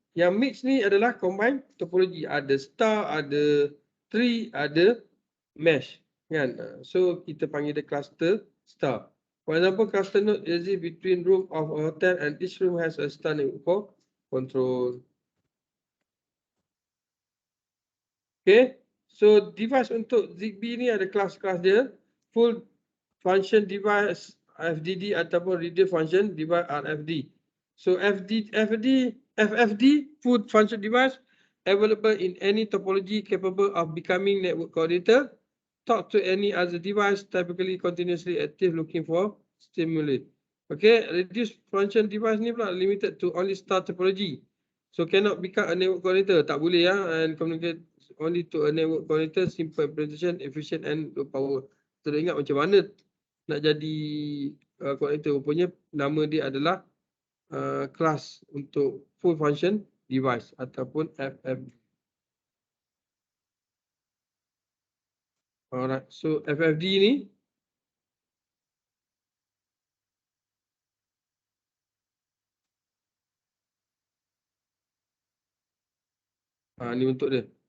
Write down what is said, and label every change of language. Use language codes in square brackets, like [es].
[ms] Yang mix ni adalah combine topologi, ada star, ada tree, ada mesh kan. So kita panggil dia cluster star. [en] For example, cluster node exists between room of a hotel and each room has a star network for control. Okay. [ms] So device untuk ZigBee ni ada kelas-kelas dia. [en] Full function device FDD ataupun reader function device RFD. So FFD full function device available in any topology capable of becoming network coordinator. Talk to any other device typically continuously active looking for stimulate. Okay, reduce function device [ms] ni pula [en] limited to only star topology. So cannot become a network coordinator, [ms] tak boleh ya, [en] and communicate only to a network coordinator, simple implementation, efficient and low power. [ms] Kita ingat macam mana nak jadi coordinator, rupanya nama dia adalah kelas untuk full function device ataupun FFD. [en] Alright, so [ms] FFD ni ni untuk dia.